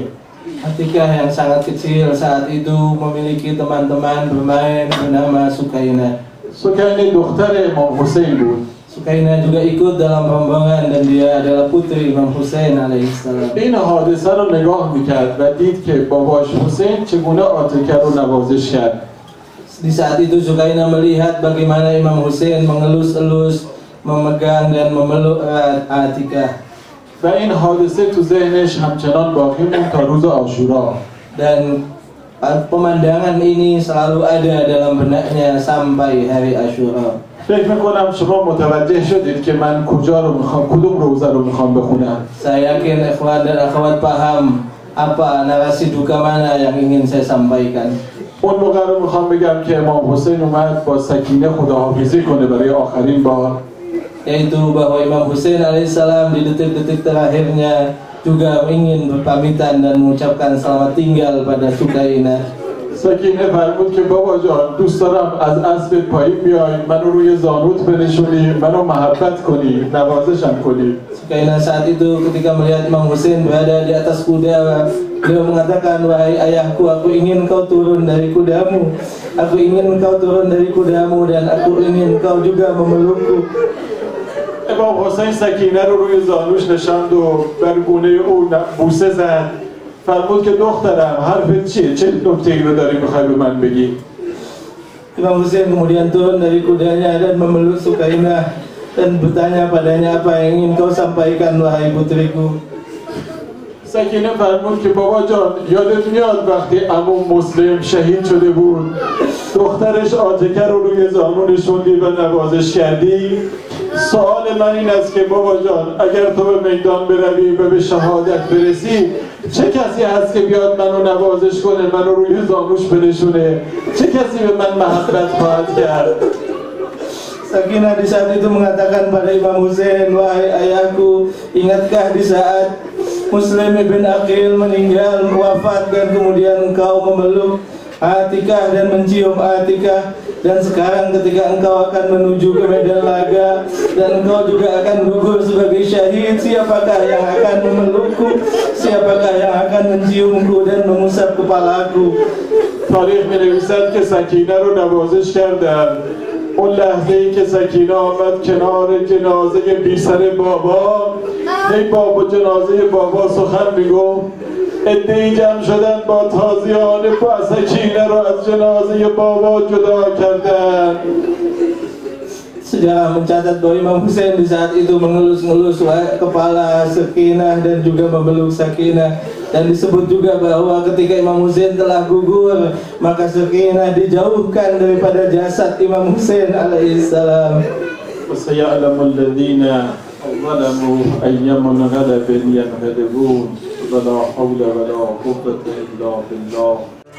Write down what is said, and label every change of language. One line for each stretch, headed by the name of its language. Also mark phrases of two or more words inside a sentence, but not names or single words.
Indonesian: Atikah yang sangat kecil saat itu memiliki teman-teman bermain bernama Sukaina.
Persian: سکینه دختر امام حسین بود.
Indonesian: Sukaina juga ikut dalam rombongan dan dia adalah putri Imam Hussein alaihissalam.
Persian: این حادثه رو نگاه میکرد و دید که باباش حسین چگونه عاتکه رو نوازش کرد.
Indonesian: Di saat itu Sukaina melihat bagaimana Imam Hussein mengelus-elus, memegang dan memeluk Atikah.
Persian: و این حادثه تو ذهنش همچنان باقی موند تا روز عاشورا.
Indonesian: Dan pemandangan ini selalu ada dalam benaknya sampai hari Asyura.
Persian: فکر میکنم شما متوجه شدید که من کجا رو میخوام، کدوم روزه رو میخوام بخونم.
Indonesian: Saya yakin ikhwan dan akhwat paham apa narasi duka mana yang ingin saya sampaikan.
Persian: اون موقع رو میخوام بگم که امام حسین اومد با سکینه خداحافظی کنه برای آخرین بار.
Indonesian: Yaitu bahwa Imam Hussein alaihissalam di detik-detik terakhirnya juga ingin berpamitan dan mengucapkan selamat tinggal pada Sukaina.
Persian: سکینه فرمود که بابا جان دوست دارم از اسب پایین بیای، منو روی زانوت بنشونی، منو محبت کنی، نوازشم کنی.
Indonesian: Sukaina saat itu ketika melihat Imam Hussein berada di atas kuda, beliau mengatakan, wahai ayahku, aku ingin kau turun dari kudamu, aku ingin kau turun dari kudamu dan aku ingin kau juga memelukku.
Persian: امام حسین سکینه رو روی زانوش نشاند و بر گونه او بوسه زد. فرمود که دخترم حرفت چیه؟ چه نکته‌ای رو داری میخوای به من بگی؟
Indonesian: Imam Hussein kemudian turun dari kudanya dan memeluk Sukainah dan bertanya padanya, apa yang ingin kau sampaikan wahai putriku?
Persian: سکینه فرمود که بابا جان یادت میاد وقتی عموم مسلم شهید شده بود دخترش عاتکه رو روی زانو نشوندی و نوازش کردی؟ سوال من این است که بابا جان اگر تو به میدان بروی و به شهادت برسی چه کسی هست که بیاد منو نوازش کنه، منو روی زانوش بنشونه؟ چه کسی به من محبت خواهد کرد؟
Indonesian: Sakinah di saat itu mengatakan pada Imam Hussein, wahai ayahku, ingatkah di saat Muslim ibn Aqil meninggal, wafat, dan kemudian engkau memeluk Atikah dan mencium Atikah, dan sekarang ketika engkau akan menuju ke medan laga dan engkau juga akan gugur sebagai syahid, siapakah yang akan memelukku, siapakah yang akan menciumku dan mengusap kepalaku?
Persian: تاریخ می‌نویسد که سکینه رو نوازش کردند. اون لحظه ای که سکینه آمد کنار جنازه بی سر بابا، هی بابا جنازه بابا سخن میگفت، عده‌ای جمع شدن با تازیانه با سکینه رو از جنازه بابا جدا کردن.
Indonesian: Sejarah mencatat bahwa Imam Hussein di saat itu mengelus-ngelus kepala Sakinah dan juga memeluk Sakinah, dan disebut juga bahwa ketika Imam Hussein telah gugur maka Sakinah dijauhkan daripada jasad Imam Hussein alaihissalam.
Arabic: وَسَيَعْلَمُ الَّذِينَ ظَلَمُوا أَيَّ مُنْغَلَبٍ يَنْغَلِبُونَ وَلَا حَوْلَ وَلَا قُوَّةَ إِلَّا بِاللَّهِ